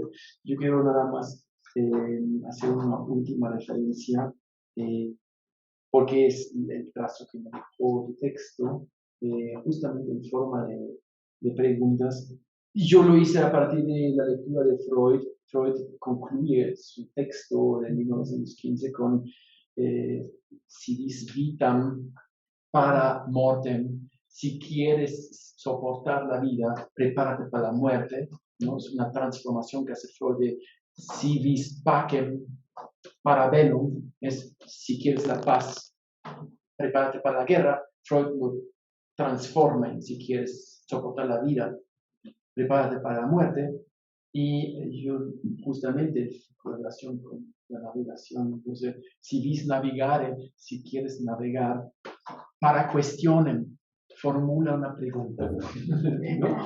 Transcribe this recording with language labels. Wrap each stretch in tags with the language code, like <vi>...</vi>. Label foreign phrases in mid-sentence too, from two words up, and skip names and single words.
<es>Yo quiero nada más hacer una última referencia, porque es el trazo que me dejó tu texto, justamente en forma de preguntas. Y yo lo hice a partir de la lectura de Freud. Freud concluye su texto de 1915 con</es> <la>si vis vitam para mortem,</la> <es>si quieres soportar la vida, prepárate para la muerte, ¿no? Es una transformación que hace Freud de</es> <la>si vis pacem para bellum,</la> <es>es si quieres la paz, prepárate para la guerra. Freud lo transforma en si quieres soportar la vida, prepárate para la muerte. Y yo justamente con relación con la navegación, entonces,</es> <la>si vis navegare,</la> <es>si quieres navegar, para cuestionen, formula una pregunta, ¿no?</es>